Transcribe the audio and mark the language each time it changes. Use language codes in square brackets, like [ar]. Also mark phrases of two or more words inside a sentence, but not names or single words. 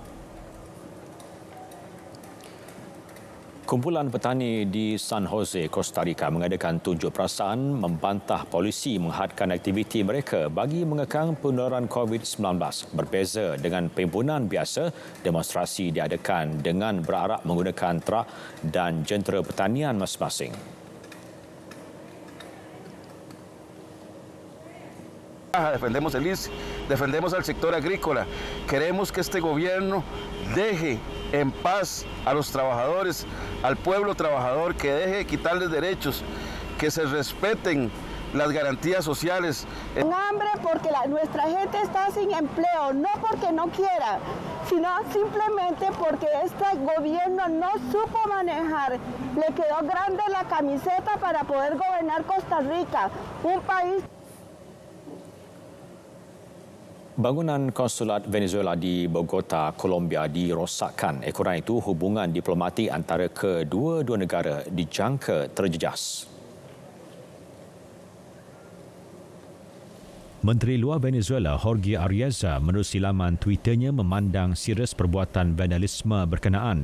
[ms] Kumpulan petani di San Jose, Costa Rica mengadakan tunjuk perasaan membantah polisi menghadkan aktiviti mereka bagi mengekang penularan COVID-19. Berbeza dengan perhimpunan biasa, demonstrasi diadakan dengan berarak menggunakan trak dan jentera pertanian masing-masing. [es] Defendemos el ICE, defendemos al sector agrícola. Queremos que este gobierno deje en paz a los trabajadores, al pueblo trabajador, que deje de quitarles derechos, que se respeten las garantías sociales. En hambre porque nuestra gente está sin empleo, no porque no quiera, sino simplemente porque este gobierno no supo manejar. Le quedó grande la camiseta para poder gobernar Costa Rica, un país. [ms] Bangunan konsulat Venezuela di Bogota, Colombia dirosakkan. Ekoran itu hubungan diplomatik antara kedua-dua negara dijangka terjejas. Menteri Luar Venezuela Jorge Arreza menerusi laman Twitternya memandang serius perbuatan vandalisme berkenaan.